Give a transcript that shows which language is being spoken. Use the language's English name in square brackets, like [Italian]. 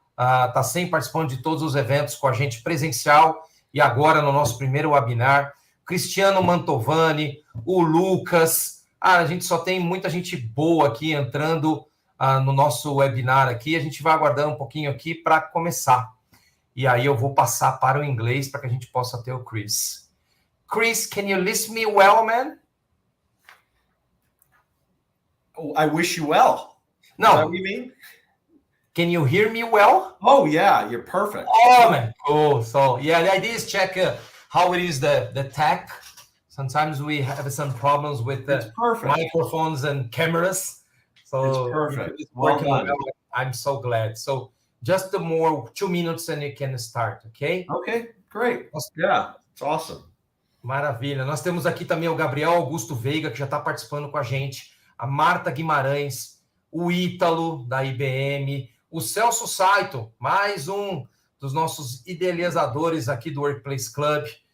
[Portuguese] Está sempre participando de todos os eventos com a gente presencial e agora no nosso primeiro webinar. Cristiano Mantovani, o Lucas. A gente só tem muita gente boa aqui entrando no nosso webinar aqui. A gente vai aguardando um pouquinho aqui para começar. E aí eu vou passar para o inglês para que a gente possa ter o Chris. [English] Chris, can you listen me well, man? I wish you well. No. Is that what you mean? Can you hear me well? Oh, yeah, you're perfect. Oh, man. Cool. So, yeah, the idea is check how it is the tech. Sometimes we have some problems with the microphones and cameras. So it's perfect. Well done. I'm so glad. So just 2 minutes and you can start, okay? Okay, great. Yeah, it's awesome. [Portuguese] Maravilha. Nós temos aqui também o Gabriel Augusto Veiga, que já está participando com a gente. A Marta Guimarães, o Ítalo, da IBM, o Celso Saito, mais um dos nossos idealizadores aqui do Workplace Club.